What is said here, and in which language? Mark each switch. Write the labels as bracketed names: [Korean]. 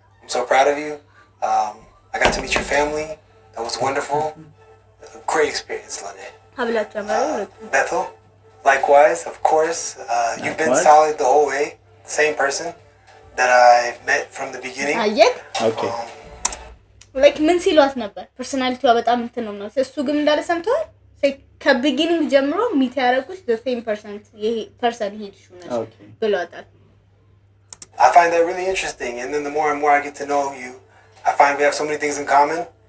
[English] I'm so proud of you. I got to meet your family. That was wonderful. great experience, Lane. Bethel, likewise, of course. You've been solid the whole way. Same person that I met from the beginning. Okay. [Amharic] Like ምን ሲሏት ነበር? ፐርሰናሊቲዋ በጣም እንትን ነው ማለት እሱ ግን እንዳለ ሰምተዋል። ከቢጊኒንግ ጀምሮ ሚት ያደረጉት [English] the same person [Amharic] ይሄ ፐርሰን ሄድሽ ነው ብለዋታል። [English] I find that really interesting, and then the more and more I get to know you, I find we have so many things in common.